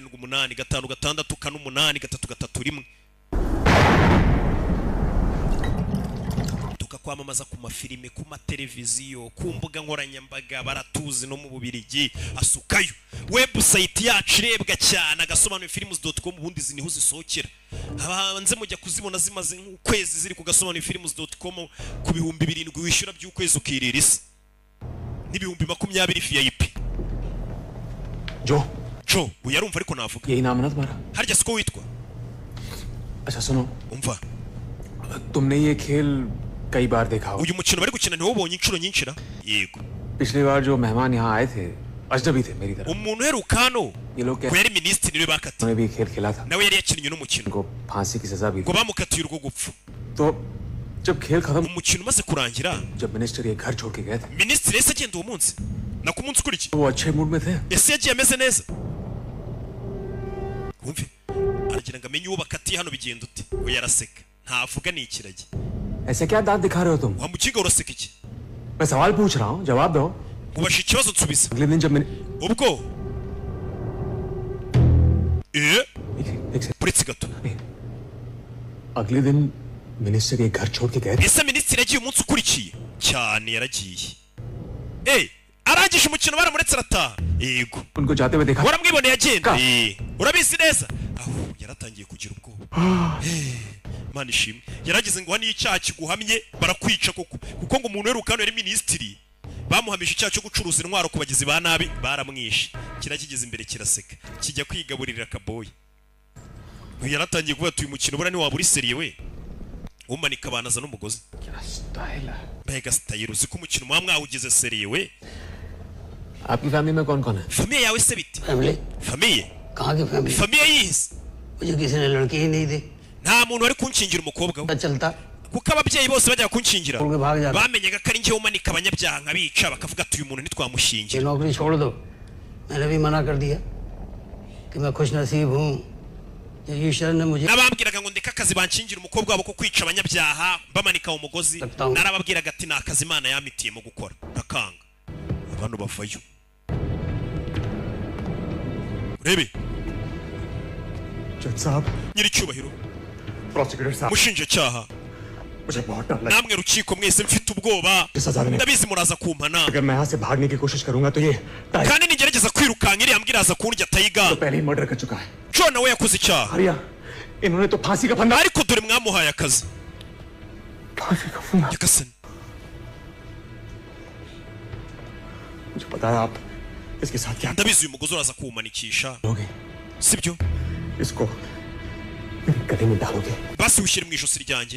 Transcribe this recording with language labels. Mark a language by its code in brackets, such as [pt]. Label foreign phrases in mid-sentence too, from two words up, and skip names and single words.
[rw] 0785564831 kwamamaza ku mafilime ku mateleviziyo ku mbuga nkoranyambaga baratuzi no mu Bubirigi asukayo website yacu irebwa cyane agasobanura films.com ubundi ziniho zisohokera abanze mujya kuzibona zimaze nk'ukwezi ziri ku gasobanura films.com ku 7,000 wishyura by'ukwezi ukirira isi n'ibihumbi 20 VIP [hi] जो [rw] uyarumva ariko navuga [hi] यही नाम है ना तुम्हारा [rw] harya siko witwa [hi] अच्छा सुनो [rw] umva [hi] तुमने ये खेल कई बार देखा होगा [rw] uyu mukino bari gukina ntiwubonye inshuro nyinshi ra yego [hi] पिछली बार जो मेहमान यहाँ आए थे अजनबी थे मेरी तरफ [rw] umuntu uheruka hano [hi] ये लोग [rw] ko yari minisitiri niwe bakatiye [hi] उन्होंने भी खेल खेला था [rw] nawe yari yakinnye n'umukino [hi] उनको फांसी की सजा भी [rw] ngo [hi] दी [rw] bamukatiye urwo gupfa [hi] तो जब खेल खत्म [rw] umukino umaze kurangira [hi] जब मिनिस्टर ये घर छोड़ के गए थे [rw] minisitiri yahise agenda uwo munsi na ku munsi ukurikiye [hi] वो अच्छे मूड में थे [rw] ese yagiye ameze neza wumve aragira ngo amenye uwo bakatiye hano bigenda ute we yaraseka ntavuga ni ikiragi [hi] ऐसे क्या दांत दिखा रहे हो तुम [rw] wamukiga uraseka iki [hi] मैं सवाल पूछ रहा हूँ जवाब दो [rw] ubasha ikibazo nsubiza [hi] अगले दिन जब मैंने [rw] ubwo [hi] एक सेकंड [rw] uretse gato [hi] अगले दिन मिनिस्टर ये घर छोड़ के गए थे [rw] ese minisitiri yagiye umunsi ukurikiye cyane yaragiye arangije umukino baramuretse arataha yego [hi] उनको जाते हुए देखा [rw] waramwiboneye agenda urabizi neza aho yaratangiye kugira ubwoba Mana ishimwe yaragize ngo hano icyaha kiguhamye barakwica koko kuko ngo umuntu weruka hano yari minisitiri bamuhamisha icyaha cyo gucuruza intwaro ku bagizi ba nabi baramwishe kirakigeze imbere kiraseka kijya kwigaburira kaboyi yaratangiye kuvuga uyu mukino bura ni waba uri seriye we umanika abanaza n'umugozi mbega style uzi ko umukino muba mwawugize seriye we [hi] आपकी फैमिली में कौन कौन है [rw] famiye yawe se bite [hi] फैमिली [rw] famiye [hi] कहाँ की फैमिली [rw] famiye yihise [hi] मुझे किसी ने लड़की ही नहीं दी [rw] nta muntu wari kunkingira umukobwa we [hi] पता चलता [rw] kuko ababyeyi bose bajya kunkingira [hi] उनके भाग जाता [rw] bamenyaga ko ari njye umanika abanyabyaha nkabica bakavuga ati uyu muntu [hi] ये [rw] ntitwamushingira [hi] नौकरी छोड़ दो मैंने भी मना कर दिया कि मैं खुश नसीब हूँ कि ईश्वर ने मुझे [rw] nabambwiraga ngo ndeka akazi banshingira umukobwa wabo ko kwica abanyabyaha bamanika umugozi narababwiraga ati ni akazi Imana yamitiyemo gukora nakanga abantu bavayo urebe [hi] जज साहब [rw] nyiri cyubahiro [hi] प्रोसिक्यूटर साहब [rw] mushinjacyaha [hi] मुझे बहुत डर लगा [rw] namwe rukiko mwese mfite ubwoba ndabizi muraza kumpana [hi] अगर मैं यहाँ से भागने की कोशिश करूंगा तो ये [rw] kandi nigerageza kwirukanka iriya mbwa iraza kundya tayiga [hi] तो पहले ही मर्डर कर चुका है [rw] John nawe yakoze icyaha [hi] आर्या इन्होंने तो फांसी का फंदा [rw] ariko dore mwamuhaye akazi [hi] फांसी का फंदा [rw] nyagasani [hi] मुझे पता है आप इसके साथ क्या [rw] ndabizi uyu mugozi uraza kuwumanikisha [hi] करोगे [rw] sibyo [hi] इसको मेरे गले में डालोगे [rw] basi ushyire mu ijosi ryanjye